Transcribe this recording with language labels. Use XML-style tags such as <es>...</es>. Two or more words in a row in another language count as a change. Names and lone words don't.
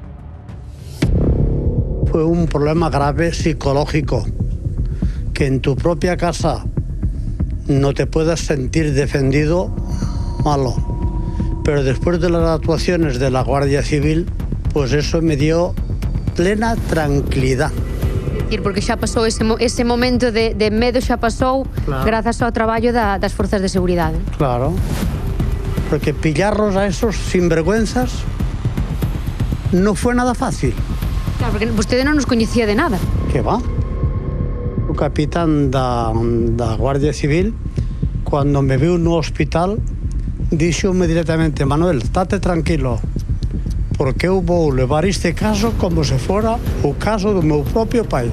<es>Fue un problema grave psicológico, que en tu propia casa no te puedas sentir defendido, malo. Pero después de las actuaciones de la Guardia Civil, pues eso me dio plena tranquilidad.</es> <gl>Porque xa pasou ese momento de medo, xa pasou, claro, grazas ao traballo das forzas de seguridade. Claro.</gl> <es>Porque pillarlos a esos sinvergüenzas no fue nada fácil.</es> <gl>Claro, porque vostede non nos coñecía de nada.</gl> <es>Que va?</es> <gl>O capitán da Guardia Civil, cuando me viu no hospital, díxome directamente: Manuel, estate tranquilo, porque eu vou levar este caso como se fora o caso do meu propio pai.</gl>